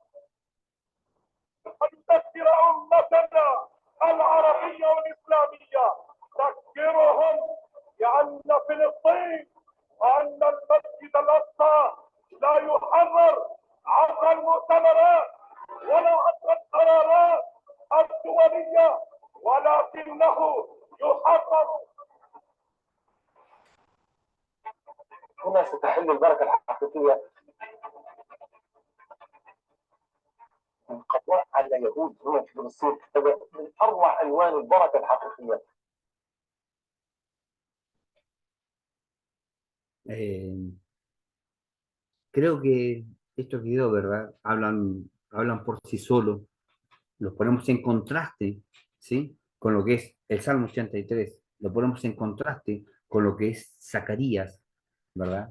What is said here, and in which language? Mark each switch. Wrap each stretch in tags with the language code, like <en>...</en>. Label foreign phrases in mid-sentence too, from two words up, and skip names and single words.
<ar>نذكر أمتنا العربية والإسلامية، نذكرهم بأن فلسطين وأن المسجد الأقصى لا يحرر عبر المؤتمرات ولا عبر القرارات الدولية، ولكنه يحرر. هنا ستحل البركة الحقيقية من قضاء على يهود هنا في فلسطين، من أروع ألوان البركة الحقيقية.</ar> <es>Creo que estos videos, ¿verdad? Hablan por sí solos, los ponemos en contraste, ¿sí? Con lo que es el Salmo 83, lo ponemos en contraste con lo que es Zacarías, ¿verdad?</es>